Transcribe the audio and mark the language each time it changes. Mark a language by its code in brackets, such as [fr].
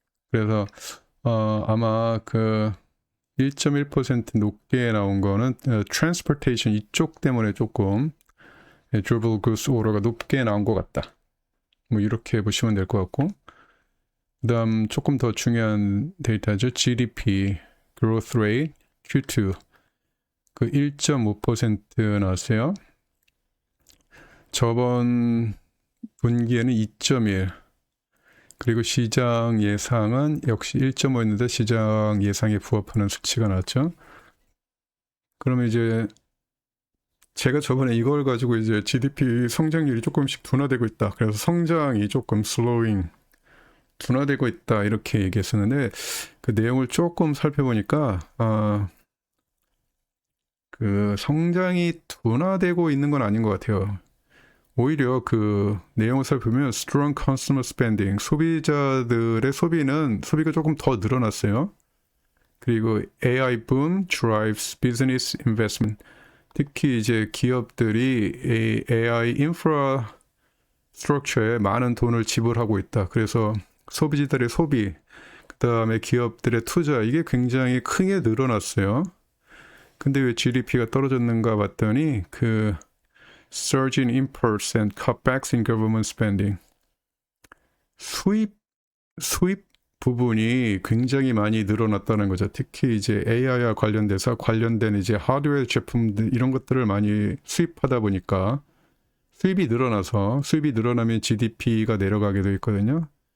[ko] 그래서 아마 그 1.1% 높게 나온 거는 transportation 이쪽 때문에 조금 [en] durable goods order [ko] 가 높게 나온 것 같다. 뭐 이렇게 보시면 될 것 같고, 그다음 조금 더 중요한 데이터죠. [en] GDP growth rate Q2 [ko] 그 1.5% 나왔어요. 저번 분기에는 2.1, 그리고 시장 예상은 역시 1.5였는데 시장 예상에 부합하는 수치가 나왔죠. 그러면 이제 제가 저번에 이걸 가지고 이제 GDP 성장률이 조금씩 둔화되고 있다, 그래서 성장이 조금 둔화되고 있다 이렇게 얘기했었는데, 그 내용을 조금 살펴보니까 그 성장이 둔화되고 있는 건 아닌 것 같아요. 오히려 그 내용을 살펴보면 [en] strong consumer spending, [ko] 소비자들의 소비가 조금 더 늘어났어요. [en] 그리고 AI boom drives business investment. [ko] 특히 이제 기업들이 AI 인프라스트럭처에 많은 돈을 지불하고 있다. 그래서 소비자들의 소비, 그다음에 기업들의 투자, 이게 굉장히 크게 늘어났어요. 근데 왜 GDP가 떨어졌는가 봤더니 그 [en] surge in imports and cutbacks in government spending. [ko] 수입 부분이 굉장히 많이 늘어났다는 거죠. 특히 이제 AI와 관련된 이제 하드웨어 제품들 이런 것들을 많이 수입하다 보니까 수입이 늘어나면 GDP가 내려가게 돼 있거든요.